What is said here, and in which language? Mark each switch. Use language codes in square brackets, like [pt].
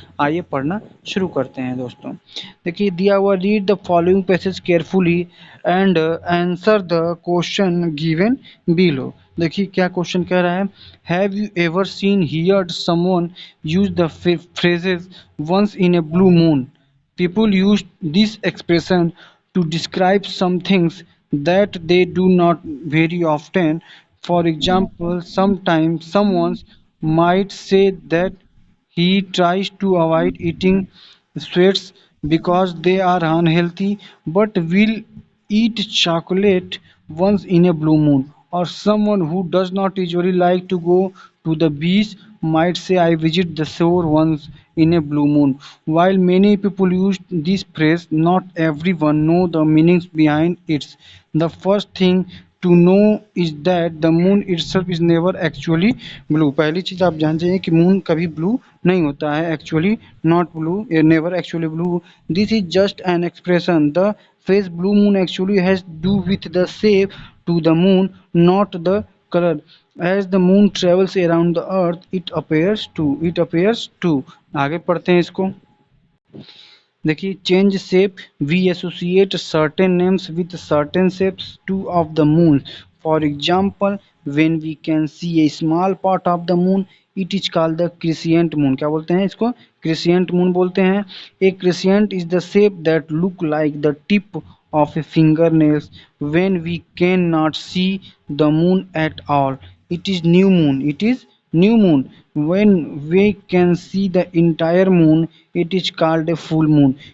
[hi] आइए पढ़ना शुरू करते हैं दोस्तों। देखिए दिया हुआ, [en] Read the following passage carefully and answer the question given below. [hi] देखिए क्या क्वेश्चन कह रहा है, [en] Have you ever seen heard someone use the phrases once in a blue moon. People use this expression to describe some things that they do not very often. For example, sometimes someone might say that he tries to avoid eating sweets because they are unhealthy, but will eat chocolate once in a blue moon. Or someone who does not usually like to go to the beach might say, I visit the shore once in a blue moon. While many people use this phrase, not everyone know the meanings behind it. The first thing to know is that the moon itself is never actually blue. [hi] पहली चीज आप जान जाइए कि moon कभी blue नहीं होता है, [en] actually not blue, never actually blue. This is just an expression. The phrase blue moon actually has to do with the shape to the moon, not the color. As the moon travels around the earth, it appears to [hi] आगे पढ़ते हैं इसको। [en] देखिए, change shape, we associate certain names with certain shapes to of the moon. For example, when we can see a small part of the moon, it is called the crescent moon. [hi] क्या बोलते हैं इसको, क्रिसियंट moon बोलते हैं। [en] A crescent is the shape that look like the tip of a fingernails when we cannot see the moon at all. It is new moon. It is new moon. When we can see the entire moon, it is called a full moon.